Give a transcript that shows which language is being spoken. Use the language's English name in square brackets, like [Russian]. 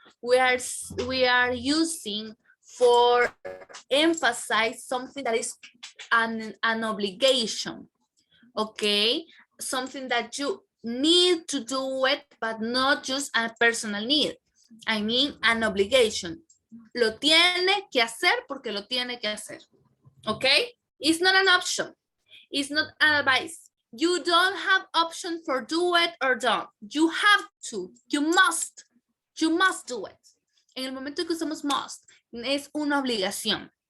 [English] We are using for emphasize something that is an obligation, okay? Something that you need to do it, but not just a personal need. I mean an obligation. [Spanish] Lo tiene que hacer porque lo tiene que hacer, okay? [English] It's not an option. It's not an advice. You don't have option for do it or don't. You have to. You must do it. [Spanish] En el momento que usamos must, es una obligación.